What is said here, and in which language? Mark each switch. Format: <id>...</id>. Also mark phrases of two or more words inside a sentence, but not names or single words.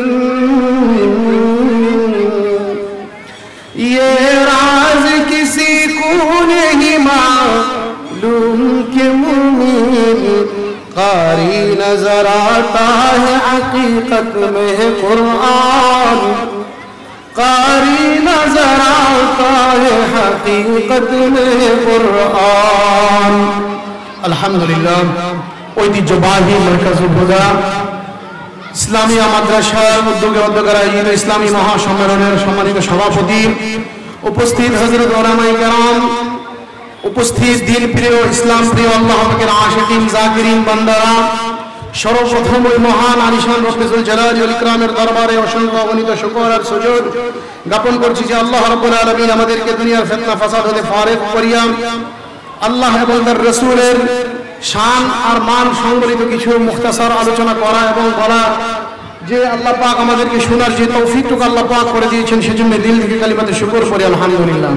<ur>یہ راز کسی کو نہیں معلوم کہ مومن، قاری نظر آتا ہے حقیقت میں قرآن، قاری نظر آتا ہے حقیقت میں قرآن۔</ur> <bn>الحمدللہ ঐতিহ্যবাহী মারকাজুল হুদা ইসলামিয়া মাদ্রাসার উদ্যোগে উদ্যোগের আয়োজিত ইসলামী মহাসম্মেলনের সম্মানিত সভাপতি, উপস্থিত হযরত উলামায়ে কেরাম, উপস্থিত দিন প্রিয় ইসলাম প্রিয় আল্লাহ পাকের আশিকিন জাকিরিন বান্দারা, সর্বপ্রথম ওই মহান আলিশান রব্বুল জালাল ওয়াল ইকরামের দরবারে অসংখ্য অগণিত শুকর আর সুজুদ জ্ঞাপন করছি যে আল্লাহ</bn> <ar>رب العالمين</ar> <bn>আমাদেরকে দুনিয়ার ফিতনা ফাসাদ হতে ফারেক করিয়া আল্লাহ এবং তার রাসূলের শান আর মান সংবলিত কিছু মুখতাসার আলোচনা করা এবং বলা, যে আল্লাহ পাক আমাদেরকে শোনার যে তৌফিকটুকু আল্লাহ পাক করে দিয়েছেন, সেজন্য দিল থেকে কালিমাতে শুকর করি আলহামদুলিল্লাহ।</bn>